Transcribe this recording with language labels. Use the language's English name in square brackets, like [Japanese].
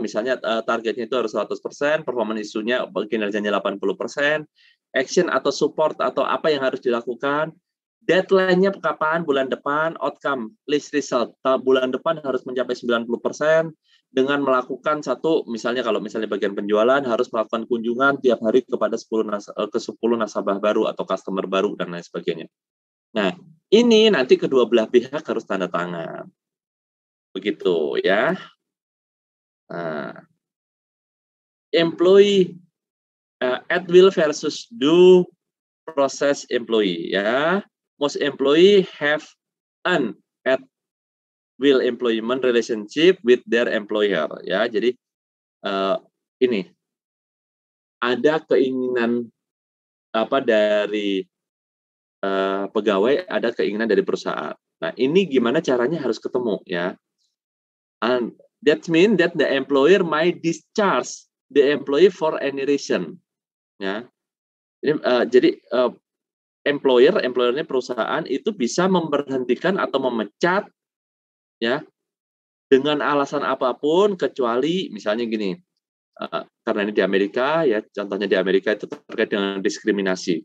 [Indonesian] Misalnya targetnya itu harus 100%, performance isunya kinerjanya 80%, action atau support atau apa yang harus dilakukan, deadline-nya kapan, bulan depan, outcome, list result, bulan depan harus mencapai 90%, dengan melakukan misalnya kalau misalnya bagian penjualan, harus melakukan kunjungan tiap hari kepada 10 nasabah baru atau customer baru, dan lain sebagainya. Nah, ini nanti kedua belah pihak harus tanda tangan. Begitu ya. [English] Nah, employee at will versus do process employee ya. Most employee have an at will employment relationship with their employer ya. [Indonesian] Jadi ini ada keinginan dari pegawai, ada keinginan dari perusahaan. Nah, ini gimana caranya harus ketemu ya. [English] And that means that the employer might discharge the employee for any reason. Ya. [Indonesian] Jadi employernya perusahaan itu bisa memberhentikan atau memecat ya dengan alasan apapun, kecuali misalnya gini. Karena ini di Amerika ya, contohnya di Amerika itu terkait dengan diskriminasi.